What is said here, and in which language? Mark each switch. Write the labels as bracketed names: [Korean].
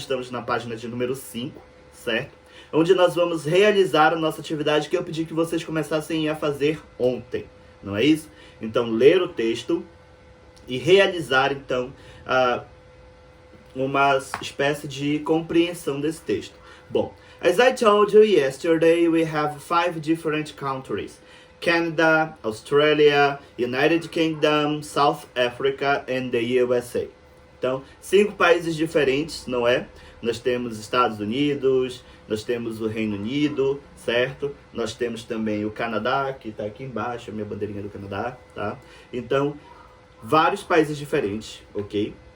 [Portuguese] Estamos na página de número 5, certo? Onde nós vamos realizar a nossa atividade que eu pedi que vocês começassem a fazer ontem, não é isso? Então ler o texto e realizar então uma espécie de compreensão desse texto. [English] Bom, as I told you yesterday, we have 5 different countries: Canada, Australia, United Kingdom, South Africa and the USA. [Portuguese] Então, 5 países diferentes, não é? Nós temos Estados Unidos, nós temos o Reino Unido, certo? Nós temos também o Canadá, que está aqui embaixo, a minha bandeirinha do Canadá, tá? Então, vários países diferentes, ok?